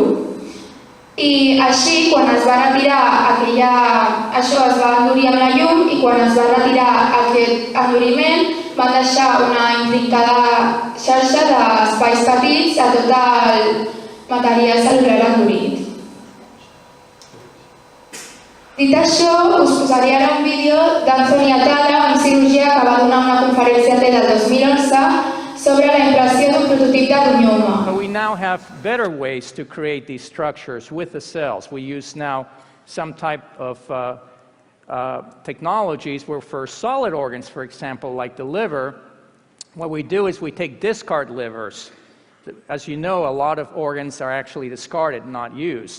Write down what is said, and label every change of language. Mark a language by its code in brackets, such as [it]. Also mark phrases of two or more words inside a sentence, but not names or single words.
[ca] I així, quan es va retirar això es va endurir amb la llum i quan es va retirar aquest enduriment van deixar una intrincada xarxa d'espais petits a tot el material cel·lular endurit. Dit això, us posaré ara un vídeo d'Anthony Atala, un cirurgià que va donar una conferència TED el 2011 sobre la impressió d'un prototip de ronyó humà. [en] We now have better ways to create these structures with the cells. We use now some type of technologies where for solid organs, for example, like the liver, what we do is we take discard livers. As you know, a lot of organs are actually discarded, not used.